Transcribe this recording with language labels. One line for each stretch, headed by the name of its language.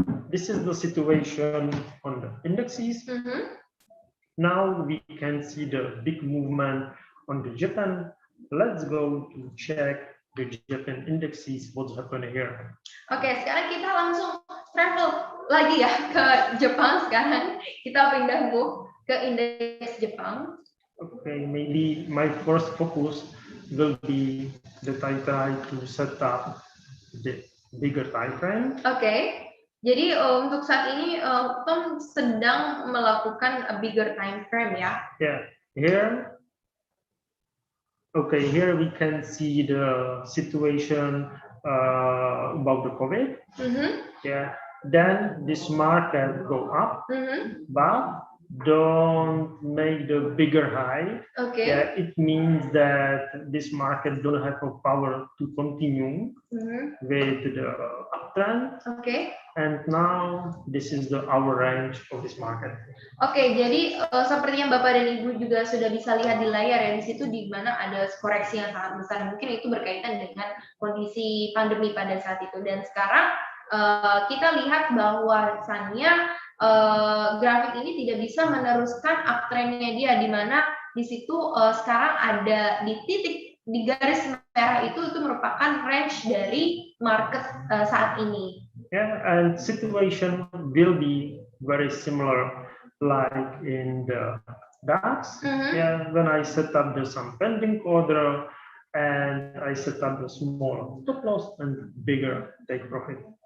English: This is the situation on the indexes. Now we can see the big movement on the Japan. Let's go to check the Japan indexes. What's happening here?
Indonesian: Oke, sekarang kita langsung travel lagi ya ke Jepang. Sekarang kita pindah ke indeks Jepang.
English: Okay, maybe my first focus will be that I try to set up the bigger time frame. Okay.
Indonesian: Jadi untuk saat ini Tom sedang melakukan
English: a bigger time frame
Indonesian: ya.
English: Yeah, here. Okay, here we can see the situation about the COVID. Yeah, then this market go up, but don't make the bigger high, Okay. yeah, it means that this market don't have a power to continue with the uptrend. Okay. And now this is our range of this market.
Indonesian: Oke, jadi seperti yang Bapak dan Ibu juga sudah bisa lihat di layar ya, di situ di mana ada koreksi yang sangat besar. Mungkin itu berkaitan dengan kondisi pandemi pada saat itu. Dan sekarang kita lihat bahwasannya grafik ini tidak bisa meneruskan uptrendnya dia, di mana di situ sekarang ada di titik di garis merah itu merupakan range dari market saat ini.
English: Yeah, and situation will be very similar like in the DAX. Yeah, when I set up some pending order and I set up the small stop loss and bigger take profit.